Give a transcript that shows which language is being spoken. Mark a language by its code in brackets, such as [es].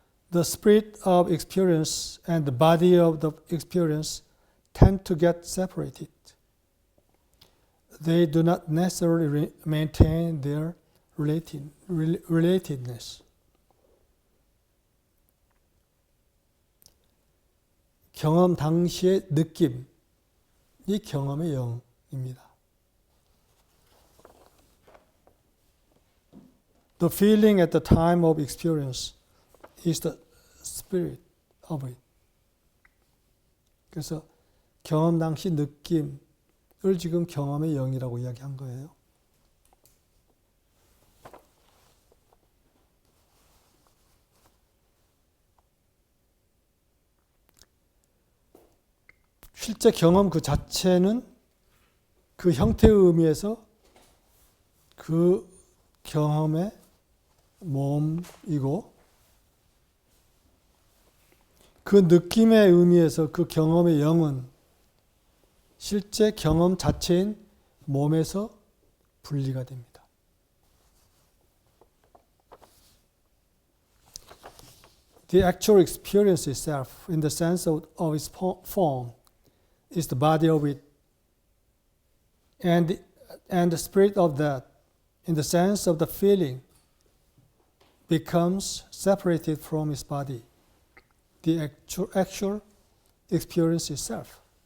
[en] The spirit of experience and the body of the experience tend to get separated. They do not necessarily maintain their relatedness. [ko] 경험 당시의 느낌, 이 경험의 영입니다. [en] The feeling at the time of experience is the spirit of it. [ko] 그래서 경험 당시 느낌을 지금 경험의 영이라고 이야기한 거예요. 실제 경험 그 자체는 그 형태의 의미에서 그 경험의 몸이고, 그 느낌의 의미에서 그 경험의 영은 실제 경험 자체인 몸에서 분리가 됩니다. [en] The actual experience itself, in the sense of its form, is the body of it, and the spirit of that, in the sense of the feeling, becomes separated from its body, the actual experience itself.